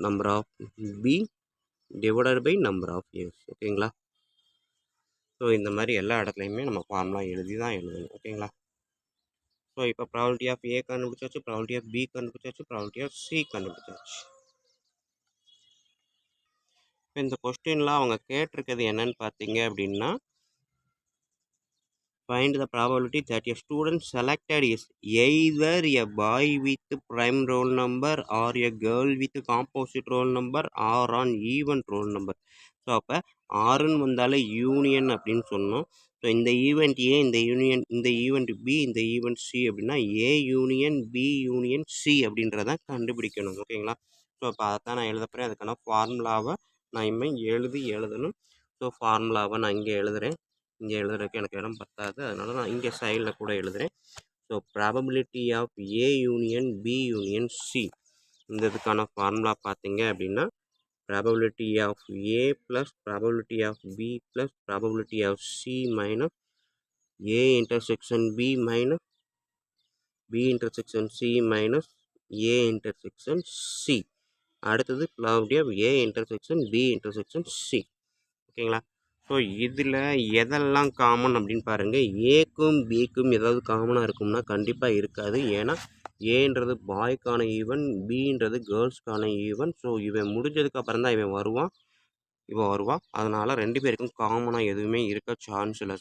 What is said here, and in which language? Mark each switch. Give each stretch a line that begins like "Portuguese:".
English: Number of B divided by number of S. ஓகேங்களா?
Tamil: So இந்த மாதிரி எல்லா இடத்துலையுமே நம்ம ஃபார்முலா எழுதி தான் எழுதணும். ஓகேங்களா? ஸோ இப்போ ப்ராபபிலிட்டி ஆஃப் ஏ கண்டுபிடிச்சாச்சு, ப்ராபபிலிட்டி ஆஃப் பி கண்டுபிடிச்சாச்சு, ப்ராபபிலிட்டி ஆஃப் சி கண்டுபிடிச்சாச்சு. இப்போ இந்த கொஸ்டின்லாம் அவங்க கேட்டிருக்கிறது என்னன்னு பார்த்தீங்க அப்படின்னா,
English: find the probability that a student selected is either a boy with prime roll number or a girl with composite roll number or an even roll number.
Tamil: So அப்போ ஆறுன்னு வந்தாலே யூனியன் அப்படின்னு சொன்னோம். ஸோ இந்த ஈவெண்ட் ஏ, இந்த event B, இந்த event C அப்படின்னா A union B union C அப்படின்றத கண்டுபிடிக்கணும். ஓகேங்களா? ஸோ அப்போ அதைத்தான் நான் எழுத போகிறேன். அதுக்கான ஃபார்முலாவை நான் இனிமேல் எழுதணும். ஸோ ஃபார்முலாவை நான் இங்கே எழுதுகிறேன். இங்கே எழுதுறதுக்கு எனக்கு இடம் பத்தாது, அதனால நான் இங்கே சைடில் கூட எழுதுகிறேன்.
English: so probability of A union B union C,
Tamil: இந்த இதுக்கான ஃபார்முலா பார்த்தீங்க அப்படின்னா
English: probability of A plus probability of B plus probability of C minus A intersection B minus B intersection C minus A intersection C. அடுத்தது probability of A intersection B intersection C.
Tamil: ஓகேங்களா? So இதில் எதெல்லாம் common அப்படின்னு பாருங்கள். ஏக்கும் பிக்கும் ஏதாவது காமனாக இருக்கும்னா கண்டிப்பாக இருக்காது. ஏன்னா ஏன்றது பாய்க்கான ஈவன், பின்றது கேர்ள்ஸ்க்கான ஈவன். ஸோ இவன் முடிஞ்சதுக்கு அப்புறம் தான் இவன் வருவான். அதனால் ரெண்டு பேருக்கும் காமனாக எதுவுமே இருக்க சான்ஸ் இல்லை.